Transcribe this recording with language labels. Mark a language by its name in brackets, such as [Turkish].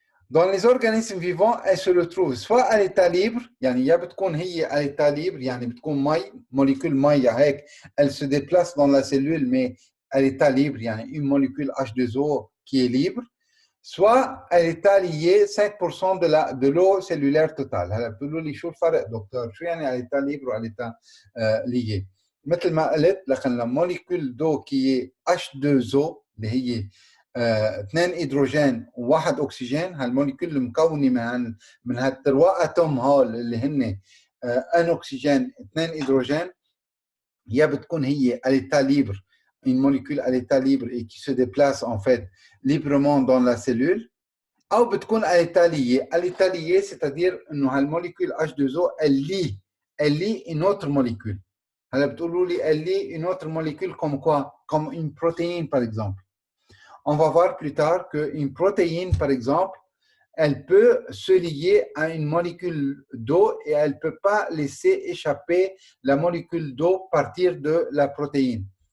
[French] Dans les organismes vivants, elle se retrouve soit à l'état libre, [Arabic] يعني يا بتكون هي [French] à l'état libre, [Arabic] يعني بتكون مي, [French] molécule [Arabic] مي هيك, [French] elle se déplace dans la cellule mais à l'état libre, يعني une molécule H2O qui est libre. soit elle est liée 5% de l'eau cellulaire totale. [Arabic] هلا بتقولوا لي شو الفرق دكتور؟ شو يعني [French] à l'état libre ou à l'état lié؟ [Arabic] مثل ما قلت لكن الموليكول دو كي H2O اللي هي 2 هيدروجين وواحد اكسجين، هالموليكول المكونه من هالتروا اتوم هول اللي هن ان اكسجين 2 هيدروجين، يا بتكون هي [French] à l'état libre, une molécule à l'état libre et qui se déplace en fait librement dans la cellule, ou [Arabic] بتكون [French] à l'état lié. À l'état lié, c'est-à-dire [Arabic] انه هالموليكول [French] H2O elle lie une autre molécule. [Arabic] هلا بتقولوا لي [French] elle lie une autre molécule comme quoi? Comme une protéine par exemple. On va voir plus tard qu'une protéine par exemple, elle peut se lier à une molécule d'eau et elle ne peut pas laisser échapper la molécule d'eau partir de la protéine.